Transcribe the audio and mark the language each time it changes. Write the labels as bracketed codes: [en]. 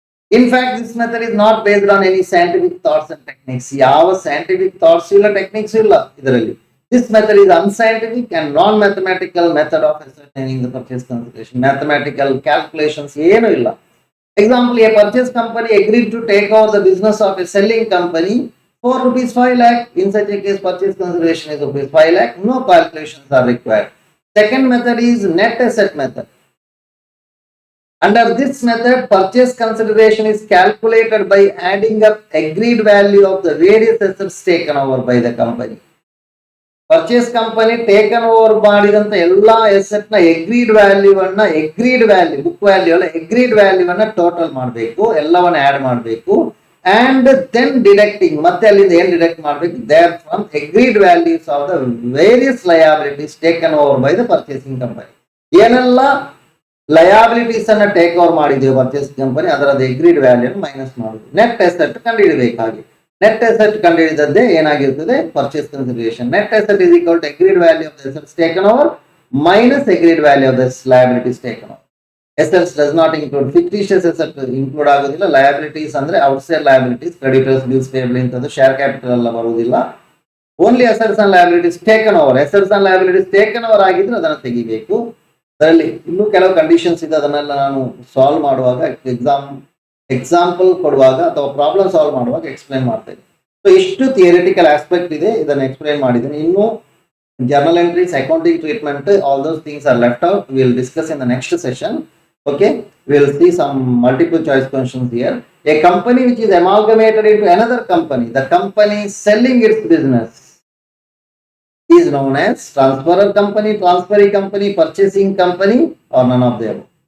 [en] In fact, this method is not based on any scientific thoughts and techniques. [kn] ಯಾವ [en] scientific thoughts [kn] ಇಲ್ಲ, techniques ಇಲ್ಲ ಇದರಲ್ಲಿ. [en] This method is unscientific and non-mathematical method of ascertaining the purchase consideration. [kn] Mathematical calculations ಏನು ಇಲ್ಲ. [en] Example, a purchase company agreed to take over the business of a selling company for rupees 5 lakh. In such a case, purchase consideration is rupees 5 lakh. No calculations are required. Second method is net asset method. Under this method, purchase consideration is calculated by adding up agreed value of the various assets taken over by the company. Purchase company taken over [kn] ಮಾಡಿದಂತ ಎಲ್ಲಾ asset ನ agreed value book value ಅಲ್ಲ, agreed value ಅನ್ನ total ಮಾಡಬೇಕು, ಎಲ್ಲವನ್ನ add ಮಾಡಬೇಕು. [en] And then deducting, [kn] ಮತ್ತೆ ಅಲ್ಲಿಂದ ಏನ್ ಡಿಡಕ್ಟ್ ಮಾಡಬೇಕು, [en] there from agreed values of the various liabilities taken over by the purchasing company. [kn] ಏನೆಲ್ಲ ಲಯಾಬಿಲಿಟೀಸ್ ಅನ್ನ ಟೇಕ್ ಓವರ್ ಮಾಡಿದೀವಿ ಪರ್ಚೇಸ್ ಕಂಪನಿ, ಅದರದ ಅಗ್ರೀಡ್ ವ್ಯಾಲ್ಯೂ ಮೈನಸ್ ಮಾಡುದು. Net asset ಕಂಡುಹಿಡಬೇಕಾಗಿ, net asset ಕಂಡುಹಿಡಿದದ್ದೇ ಏನಾಗಿರ್ತದೆ, purchase consideration. [en] Net asset is equal to agreed value of the assets taken over minus agreed value of the liabilities taken over. Assets does not include [kn] fictitious asset include ಆಗೋದಿಲ್ಲ. Liabilities ಅಂದ್ರೆ outside liabilities, creditors, bills payable ಇಂಥದ್ದು share capital ಎಲ್ಲ ಬರುವುದಿಲ್ಲ. [en] Only assets and liabilities taken over. Assets and liabilities taken over [kn] ಆಗಿದ್ರೆ ಅದನ್ನು ತೆಗಿಬೇಕು. ಅದರಲ್ಲಿ ಇನ್ನೂ ಕೆಲವು ಕಂಡೀಷನ್ಸ್ ಇದೆ, ಅದನ್ನೆಲ್ಲ ನಾನು ಸಾಲ್ವ್ ಮಾಡುವಾಗ ಎಕ್ಸಾಂಪಲ್ ಕೊಡುವಾಗ ಅಥವಾ ಪ್ರಾಬ್ಲಮ್ ಸಾಲ್ವ್ ಮಾಡುವಾಗ ಎಕ್ಸ್ಪ್ಲೈನ್ ಮಾಡ್ತೇನೆ. ಸೊ ಇಷ್ಟು ಥಿಯರಿಟಿಕಲ್ ಆಸ್ಪೆಕ್ಟ್ ಇದೆ, ಇದನ್ನು ಎಕ್ಸ್ಪ್ಲೈನ್ ಮಾಡಿದ್ದೀನಿ. [en] ಇನ್ನು journal entries, accounting treatment, all those things are left out. We will discuss in the next session. Okay, we will see some multiple choice questions here. A company which is amalgamated into another company, the company selling its business, is known as transferor company, transferee company, purchasing company, or none of them.